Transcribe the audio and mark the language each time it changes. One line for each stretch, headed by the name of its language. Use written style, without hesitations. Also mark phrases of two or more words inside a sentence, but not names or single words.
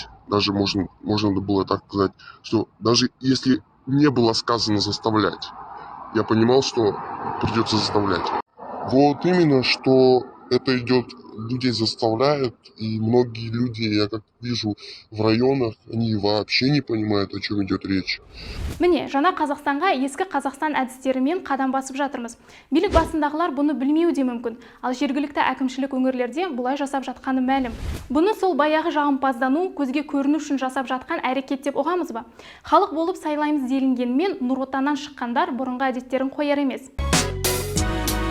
Russian: Даже можно было так сказать, что даже если не было сказано заставлять, я понимал, что придется заставлять. Вот именно, что это идет, людей заставляют, и многие люди, я как вижу в районах, они вообще не понимают, о чем идет речь.
Kazakh: Міне, жаңа Қазақстанға ескі Қазақстан әдістерімен қадам басып жатырмыз. Билік басындағылар бұны білмеуі де мүмкін, ал жергілікті әкімшілік өңірлерде бұлай жасап жатқаны мәлім. Бұны сол баяғы жағымпаздану, көзге көріну үшін жасап жатқан әрекет деп ұғамыз ба? Халық болып сайлаймыз делінгенмен Нұр Отаннан шыққандар бұрынғы әдеттерін қояр емес.